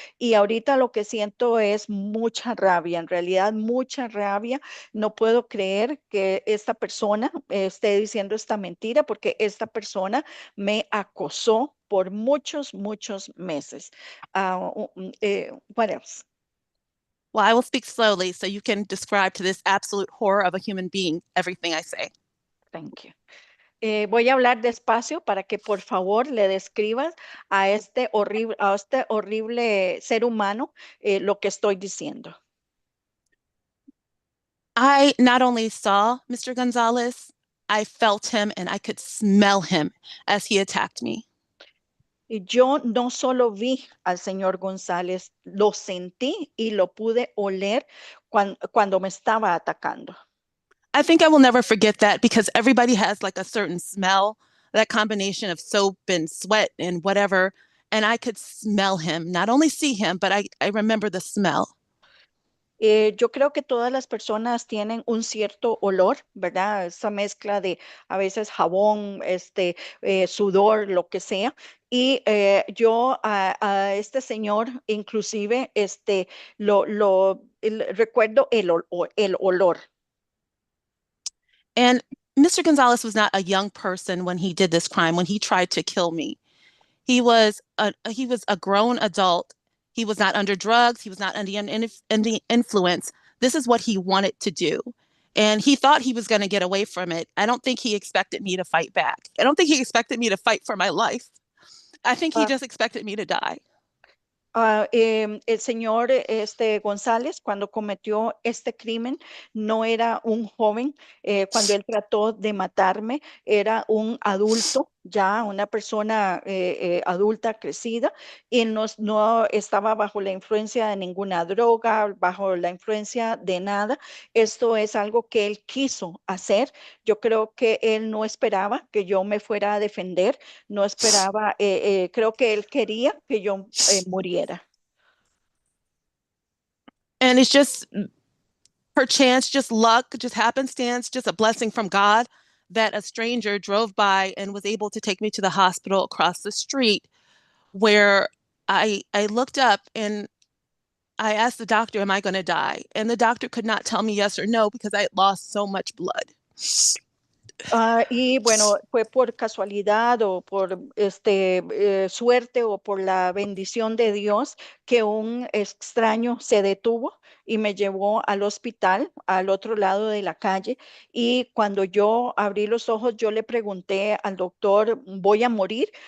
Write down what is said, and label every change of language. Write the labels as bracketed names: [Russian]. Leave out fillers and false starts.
[Spanish] Y ahorita lo que siento es mucha rabia, en realidad mucha rabia. No puedo creer que esta persona esté diciendo esta mentira porque esta persona me acosó por muchos meses. [English] What else? Well, I will speak slowly so you can describe to this absolute horror of a human being everything I say. Thank you. [Spanish] Voy a hablar despacio para que por favor le describas a este horrible ser humano lo que estoy diciendo. [English] I not only saw Mr. Gonzalez, I felt him and I could smell him as he attacked me. [Spanish] Y yo no solo vi al señor González, lo sentí y lo pude oler cuando me estaba atacando. [English] I think I will never forget that because everybody has like a certain smell, that combination of soap and sweat and whatever. And I could smell him, not only see him, but I remember the smell. [Spanish] Yo creo que todas las personas tienen un cierto olor, ¿verdad? Esa mezcla de a veces jabón, sudor, lo que sea. Y yo a este señor, inclusive, recuerdo el olor. [English] And Mr. Gonzalez was not a young person when he did this crime, when he tried to kill me. He was a grown adult. He was not under drugs. He was not under any influence. This is what he wanted to do. And he thought he was going to get away from it. I don't think he expected me to fight back. I don't think he expected me to fight for my life. I think he just expected me to die. [Spanish] El señor González, cuando cometió este crimen, no era un joven. Cuando él trató de matarme, era un adulto, ya una persona adulta, crecida, y no estaba bajo la influencia de ninguna droga, bajo la influencia de nada. Esto es algo que él quiso hacer. Yo creo que él no esperaba que yo me fuera a defender, no esperaba, creo que él quería que yo muriera. [English] And it's just perchance, just luck, just happenstance, just a blessing from God that a stranger drove by and was able to take me to the hospital across the street, where I looked up and I asked the doctor, am I going to die? And the doctor could not tell me yes or no because I had lost so much blood. [Spanish] Y bueno, fue por casualidad o por suerte o por la bendición de Dios que un extraño se detuvo y me llevó al hospital al otro lado de la calle. Y cuando yo abrí los ojos, yo le pregunté al doctor, ¿voy a morir?